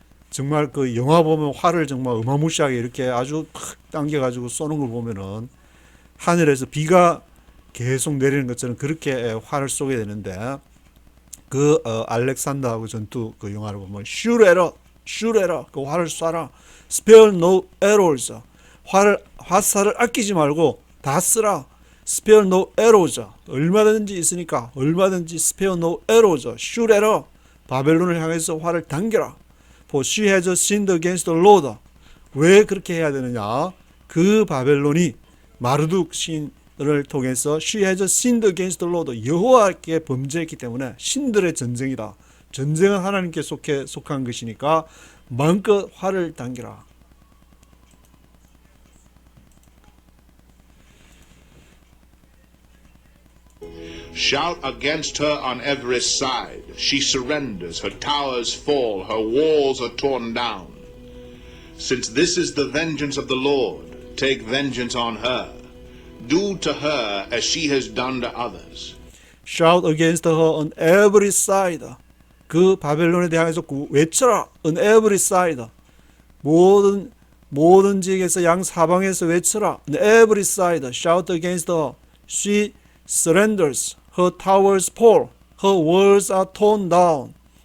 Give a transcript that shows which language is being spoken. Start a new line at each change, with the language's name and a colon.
Korean: 정말 그 영화 보면 활을 정말 어마무시하게 이렇게 아주 팍 당겨가지고 쏘는 걸 보면은 하늘에서 비가 계속 내리는 것처럼 그렇게 활을 쏘게 되는데 그 알렉산더하고 전투 그 영화를 보면
English: shoot at her
Korean: 그 활을 쏴라.
English: spare no arrows.
Korean: 화살을 아끼지 말고 다 쓰라.
English: spare no arrows.
Korean: 얼마든지 있으니까 얼마든지
English: spare no arrows. shoot at her.
Korean: 바벨론을 향해서 활을 당겨라.
English: For she has sinned against the Lord.
Korean: 왜 그렇게 해야 되느냐? 그 바벨론이 마르둑 신을 통해서
English: she has sinned against the Lord.
Korean: 여호와께 범죄했기 때문에 신들의 전쟁이다. 전쟁은 하나님께 속한 것이니까 마음껏 활을 당기라.
English: Shout against her on every side. She surrenders, her towers fall, her walls are torn down. Since this is the vengeance of the Lord, take vengeance on her. Do to her as she has done to others. Shout against her on every side.
Korean: 그 바벨론에 대하여서 외쳐라.
English: On every side.
Korean: 모든 지역에서 양 사방에서 외쳐라.
English: On every side. Shout against her. She surrenders. Her towers fall. Her walls are torn down.